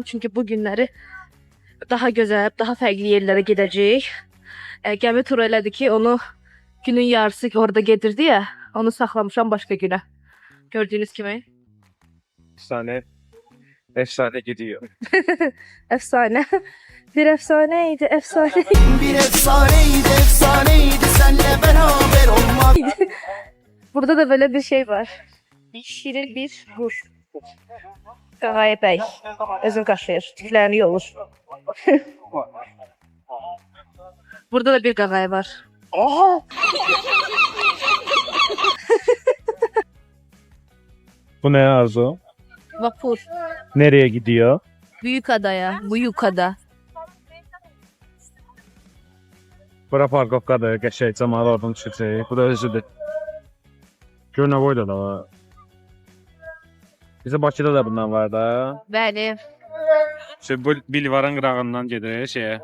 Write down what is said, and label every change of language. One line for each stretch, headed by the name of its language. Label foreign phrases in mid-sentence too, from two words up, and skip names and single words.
Azerbaijani: Çünki bu günləri daha gözəl, daha fərqli yerlərə gedəcəyik. Gəmi turu elədi ki, onu günün yarısı orada gedirdi ya, onu saxlamışam başqa günə. Gördüyünüz kimi.
Turkish: Efsane gidiyor.
Azerbaijani: Əfsanə. Bir əfsanə idi, əfsanə.
Turkish: Bir efsaneydi, efsaneydi senle beraber olmak. Burada da böyle bir şey var.
Azerbaijani: Şirin bir ruj. Qağayı bəy. Özün qaşıyır. Tüklərini yolur. Burada da bir qağayı var.
Turkish: Oha! Bu ne Arzu? Vapur. Nereye gidiyor? Büyük adaya. Büyük ada.
Azerbaijani: Bura parkovkadır, qəşəng cəmaat oradan düşəcək. Bu da özüdür. Gör nə boyda da var. Bizə Bakıda da bundan var da. Bəli. Bu Bilvarın qırağından gedir şeyə.